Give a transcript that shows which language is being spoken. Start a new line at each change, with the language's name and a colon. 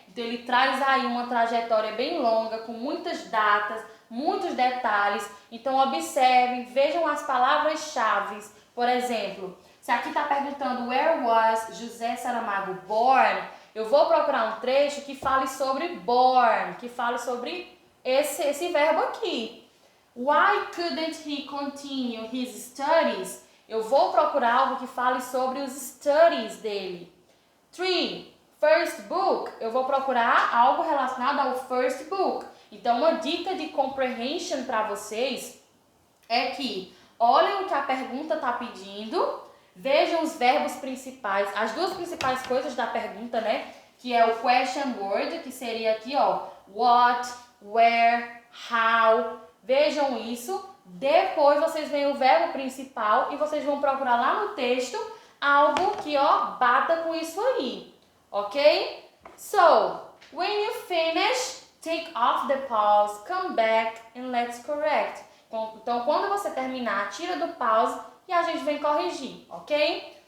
Portuguese: Então ele traz aí uma trajetória bem longa, com muitas datas, muitos detalhes. Então observem, vejam as palavras-chave. Por exemplo, se aqui está perguntando
English: where was José Saramago born,
Portuguese: eu vou procurar um trecho que fale sobre born, que fale sobre esse verbo aqui.
English: Why couldn't he continue his studies?
Portuguese: Eu vou procurar algo que fale sobre os studies dele. 3.
English: First book.
Portuguese: Eu vou procurar algo relacionado ao first book. Então, uma dica de comprehension para vocês é que olhem o que a pergunta está pedindo, vejam os verbos principais, as duas principais coisas da pergunta, né? Que é o question word, que seria aqui, ó, what, where, how. Vejam isso, depois vocês veem o verbo principal e vocês vão procurar lá no texto algo que, ó, bata com isso aí, ok?
English: So, when you finish, take off the pause, come back and let's correct.
Portuguese: Então, quando você terminar, tira do pause e a gente vem corrigir, ok?